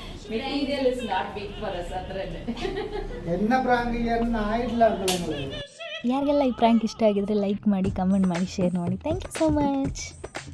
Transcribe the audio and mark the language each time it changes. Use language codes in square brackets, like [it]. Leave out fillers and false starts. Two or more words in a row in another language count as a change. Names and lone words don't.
[ml] Enna prank ചെയ്യാൻ ആയിട്ടില്ല. [kn] ಯಾರಿಗೆಲ್ಲ ಈ ಪ್ರ್ಯಾಂಕ್ ಇಷ್ಟ ಆಗಿದ್ರೆ ಲೈಕ್ ಮಾಡಿ, ಕಮೆಂಟ್ ಮಾಡಿ, ಶೇರ್ ಮಾಡಿ. [en] Thank you so much.